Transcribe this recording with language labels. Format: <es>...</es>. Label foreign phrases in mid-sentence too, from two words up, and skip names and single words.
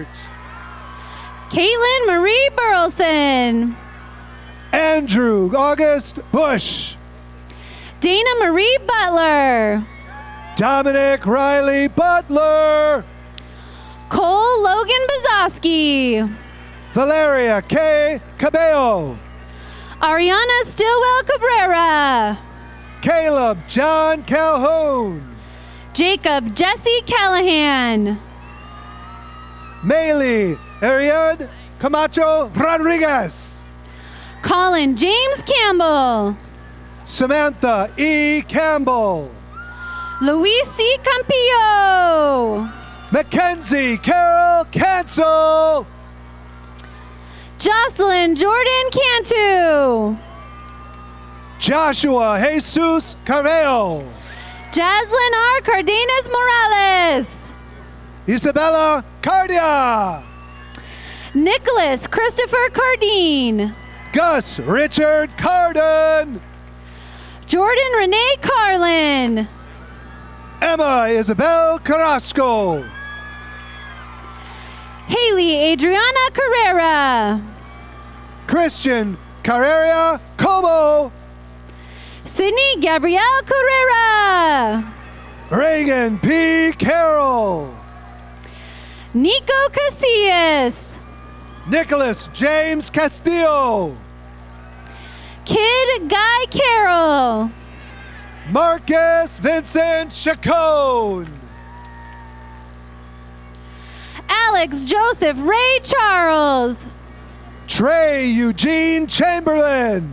<en>Caitlin Marie Burleson. Andrew August Bush. Dana Marie Butler. Dominic Riley Butler. Cole Logan Bazoski. Valeria K. Cabello. Ariana Stillwell Cabrera. Caleb John Calhoun. Jacob Jesse Callahan. Maylee Ariad Camacho Rodriguez. Colin James Campbell. Samantha E. Campbell. Luis C. Campillo. Mackenzie Carol Cancel. Jocelyn Jordan Cantu. Joshua Jesus Carveo. Jaslyn R. Cardenas Morales. Isabella Cardia. Nicholas Christopher Cardine. Gus Richard Carden. Jordan Renee Carlin. Emma Isabel Carrasco. Haley Adriana Carrera. Christian Carrera Como. Sydney Gabrielle Carrera. Reagan P. Carroll. Nico Casillas. Nicholas James Castillo. Kid Guy Carroll. Marcus Vincent Chacon. Alex Joseph Ray Charles. Trey Eugene Chamberlain.</en>